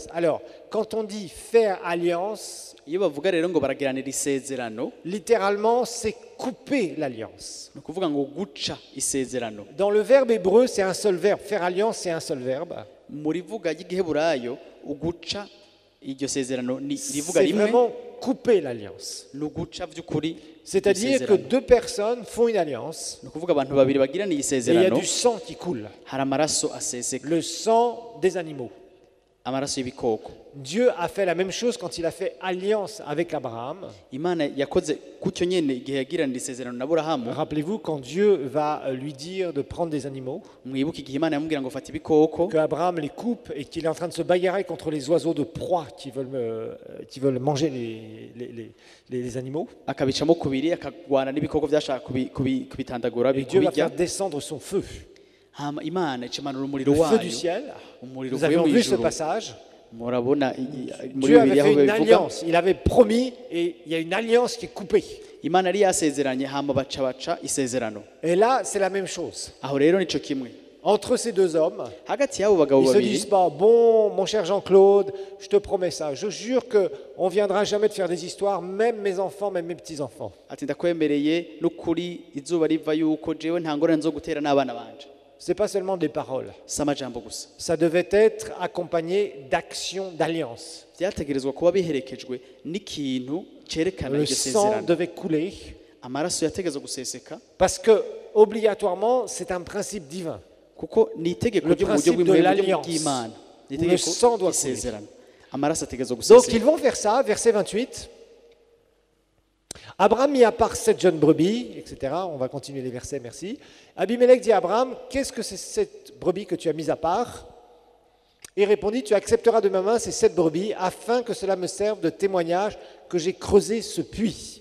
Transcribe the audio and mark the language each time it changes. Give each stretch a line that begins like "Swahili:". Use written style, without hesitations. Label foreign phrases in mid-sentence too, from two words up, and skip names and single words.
French: Alors, quand on dit faire alliance,
Rundi: iyo bavuga rero ngo baragiranira isezerano
French: littéralement, c'est couper l'alliance.
Rundi: ni ukuvuga ngo guca isezerano
French: Dans le verbe hébreu, c'est un seul verbe. Faire alliance, c'est un seul verbe.
Rundi: mu rivuga ry'igiheburayo uguca iryo sezerano ni rivuga
French: C'est
Rundi: rimwe
French: vraiment couper l'alliance.
Rundi: ni uguca by'ukuri
French: C'est-à-dire que
Rundi: isezerano.
French: deux personnes font une alliance
Rundi: ni ukuvuga abantu babiri bagiraniye
French: et il y a
Rundi: isezerano
French: du sang qui coule,
Rundi: hari amaraso aseseka
French: le sang des animaux.
Rundi: amaraso y'ibikoko.
French: Dieu a fait la même chose quand il a fait alliance avec Abraham.
Rundi: Imana yakoze gutyo nyene igihe yagiranira isezerano na Aburahamu.
French: Rappelez-vous quand Dieu va lui dire de prendre des animaux,
Rundi: Mwibuke igihe Imana yamubwira ngo fata ibikoko,
French: que Abraham les coupe et qu'il est en train de se bagarrer contre les oiseaux de proie qui veulent manger les animaux.
Rundi: akabicamo kubiri akagwana n'ibikoko byashaka kubitandagura
French: Et Dieu va
Rundi: kubirya.
French: faire descendre son feu.
Rundi: Hama Imana ikimanura umuriro
French: Le feu du
Rundi: wayo,
French: ciel.
Rundi: umuriro
French: Nous
Rundi: uvuye
French: avions
Rundi: mu
French: vu ce
Rundi: ijuru.
French: passage.
Rundi: Murabona muri
French: Dieu avait
Rundi: Bibiliya
French: fait
Rundi: aho
French: une
Rundi: bivuga
French: alliance. Il avait promis et il y a une alliance qui est coupée.
Rundi: Imana yari yasezeranye hama baca isezerano.
French: Et là, c'est la même chose.
Rundi: Aho rero nico kimwe
French: Entre ces deux hommes,
Rundi: hagati y'abo bagabo
French: ils ne se
Rundi: babiri
French: disent pas, bon, mon cher Jean-Claude, je te promets ça. Je jure qu'on ne viendra jamais te faire des histoires, même mes enfants, même mes petits-enfants.
Rundi: ati ndakwemereye n'ukuri izuba riva yuko jewe nta ngorane zo gutera n'abana banje.
French: Ce n'est pas seulement des paroles.
Rundi: Si amajambo gusa,
French: Ça devait être accompagné d'actions, d'alliances.
Rundi: byategerezwa kuba biherekejwe n'ikintu cyerekana
French: Le
Rundi: iryo
French: sang
Rundi: sezerano.
French: devait couler
Rundi: Amaraso yategerezwa guseseka
French: parce que, obligatoirement, c'est un principe divin.
Rundi: kuko ni itegeko
French: Le
Rundi: ryo mu buryo
French: principe de
Rundi: bw'imwe
French: l'alliance.
Rundi: bw'Imana. Ni
French: Le sang
Rundi: itegeko
French: doit
Rundi: ry'isezerano. Amaraso ategerezwa
French: Donc,
Rundi: guseseka.
French: ils vont faire ça, verset 28. Abraham mit à part 7 jeunes brebis, etc. On va continuer les versets, merci. Abimelech dit à Abraham, qu'est-ce que c'est cette brebis que tu as mise à part? Il répondit, tu accepteras de ma main ces 7 brebis afin que cela me serve de témoignage que j'ai creusé ce puits.